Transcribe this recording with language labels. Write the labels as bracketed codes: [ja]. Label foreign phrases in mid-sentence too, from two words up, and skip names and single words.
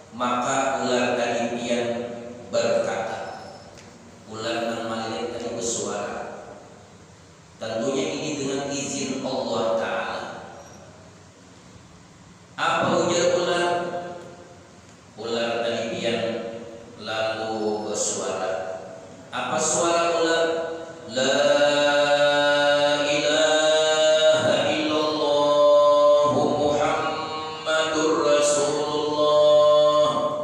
[bjn] Maka ular tadi pian berkata, ular nan malilit tadi bersuara. [id] Tentunya ini dengan izin [ar] Allah Ta'ala. [bjn] Apa ujar ular? Ular tadi pian lalu bersuara. Apa suara ular? [ar] La ilaha illallah Muhammadur Rasulullah.